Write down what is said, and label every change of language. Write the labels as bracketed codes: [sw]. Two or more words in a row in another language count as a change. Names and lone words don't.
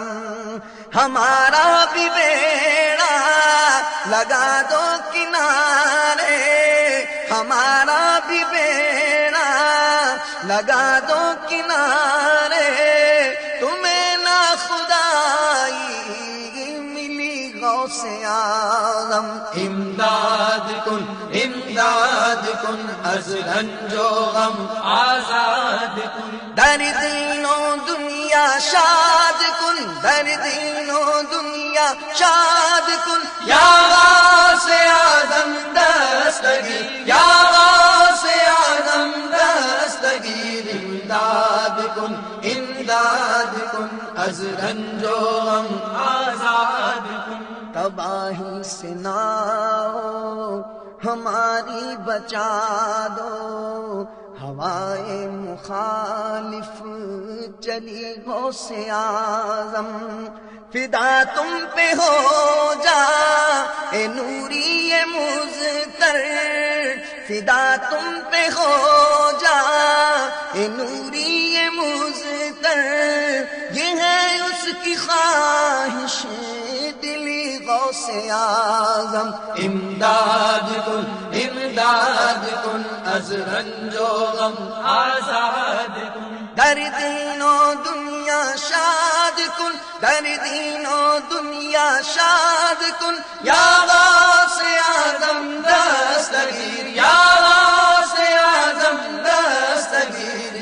[ur] ہمارا بھی بیڑا لگا دو کنارے، ہمارا بھی بیڑا لگا دو کنارے. تمہیں نا خدائی ملی غوث اعظم. [fa] امداد کن، امداد کن، از رنج و غم آزاد کن. در دین و دنیا شاد کن، در دین و دنیا شاد کن. یا غوث اعظم دستگیر، یا غوث اعظم دستگیر. امداد کن، امداد کن، از رنج و غم آزاد کن. [ur] تباہی سے نہ ہو ہماری بچا دو، ہوائے مخالف چلی غوث اعظم. فدا تم پہ ہو جا اے نوری مزتر، فدا تم پہ ہو جا اے نوری مزتر. یہ ہے اس کی خواہش دلی غوث اعظم. [fa] امداد کن، امداد کن، از رنج و غم آزاد کن. در دین و دنیا شاد کن، در دین و دنیا شاد کن. یا غوث اعظم دستگیر، یا غوث اعظم دستگیر.